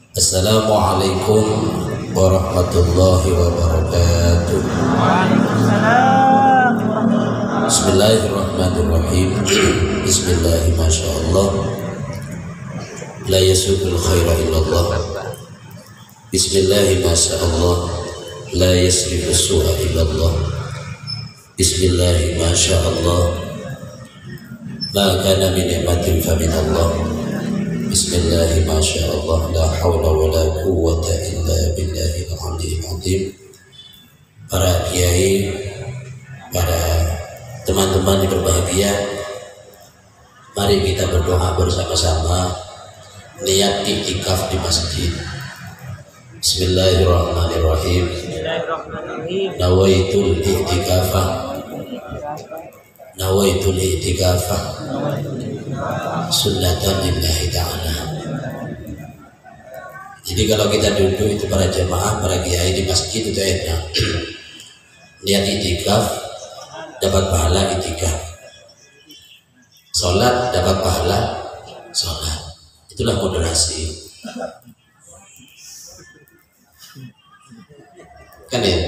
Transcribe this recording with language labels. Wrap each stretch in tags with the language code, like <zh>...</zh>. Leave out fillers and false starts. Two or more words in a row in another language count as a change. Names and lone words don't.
<ar>السلام عليكم ورحمة الله وبركاته. بسم الله الرحمن الرحيم. بسم الله ما شاء الله. لا يسوق الخير إلا الله. بسم الله ما شاء الله. لا يصرف السوء إلا الله. بسم الله ما شاء الله. ما كان من نعمة فمن الله. بسم الله ما شاء الله. لا حول ولا قوة إلا بالله العلي العظيم.</ar> <id>Para kiai, para teman-teman yang berbahagia, mari kita berdoa bersama-sama niat iktikaf di masjid.</id> <ar>بسم الله الرحمن الرحيم. نويت الاعتكاف سنة لله تعالى.</ar> <id>Jadi kalau kita duduk itu para jemaah, para kiai di masjid itu enak. Niat i'tikaf dapat pahala i'tikaf. Salat dapat pahala salat. Itulah moderasi. Kan ya?</id>